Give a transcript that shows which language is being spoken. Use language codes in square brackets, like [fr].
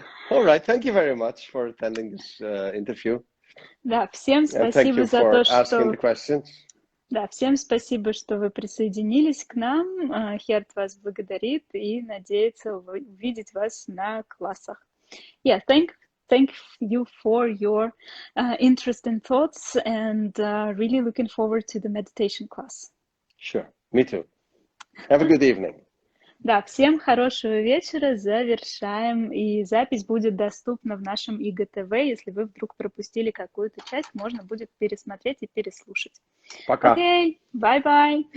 [en] All right, thank you very much for attending this interview. [ru] Да, всем спасибо за то, что... Да, всем спасибо, что вы присоединились к нам. Херт вас благодарит и надеется увидеть вас на классах. [en] Yeah, thank you for your interesting thoughts, and really looking forward to the meditation class. Sure, me too. Have a good evening. [ru] Да, всем хорошего вечера, завершаем, и запись будет доступна в нашем ИГТВ, если вы вдруг пропустили какую-то часть, можно будет пересмотреть и переслушать. Пока. [en] Окей, bye-bye.